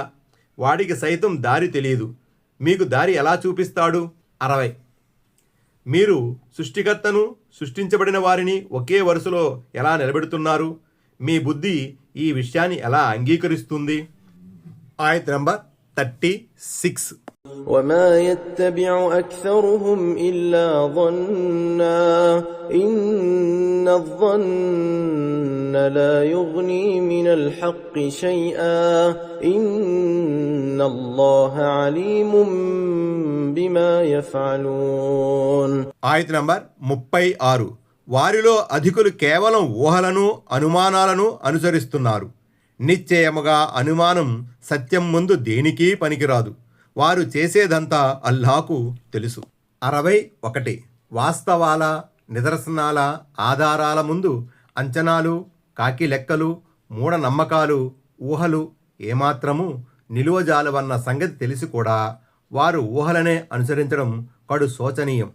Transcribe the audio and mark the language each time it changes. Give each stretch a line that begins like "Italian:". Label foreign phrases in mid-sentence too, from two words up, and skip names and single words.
Telugu: వాడికి సైతం దారి తెలియదు, మీకు దారి ఎలా చూపిస్తాడు? 60 మీరు సృష్టికర్తను సృష్టించబడిన వారిని ఒకే వరుసలో ఎలా నిలబెడుతున్నారు? మీ బుద్ధి ఈ విషయాన్ని ఎలా అంగీకరిస్తుంది? ఆయత్ నంబర్ 36
Arabic: وما يتبع أكثرهم إلا ظنا إن الظن لا يغني من الحق شيئا إن الله عليم بما يفعلون.
Telugu: ఆయత్ నంబర్ 36 వారిలో అధికులు కేవలం ఊహలను అనుమానాలను అనుసరిస్తున్నారు. నిశ్చయముగా అనుమానం సత్యం ముందు దేనికీ పనికిరాదు. వారు చేసేదంతా అల్లాహకు తెలుసు. 61 వాస్తవాల నిదర్శనాల ఆధారాల ముందు అంచనాలు, కాకి లెక్కలు, మూఢనమ్మకాలు, ఊహలు ఏమాత్రము నిలువజాలవన్న సంగతి తెలిసి కూడా వారు ఊహలనే అనుసరించడం కడు శోచనీయం.